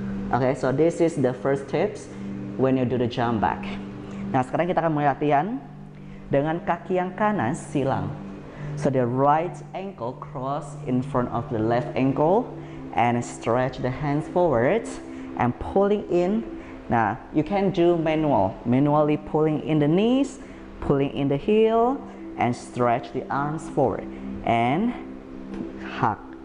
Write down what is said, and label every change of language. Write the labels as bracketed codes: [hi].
[en] Oke, so this is the first tips when you do the jump back. [id] Nah, sekarang kita akan mulai latihan dengan kaki yang kanan silang. [en] So the right ankle cross in front of the left ankle and stretch the hands forward and pulling in. Nah, you can do manually pulling in the knees, pulling in the heel, and stretch the arms forward and hug.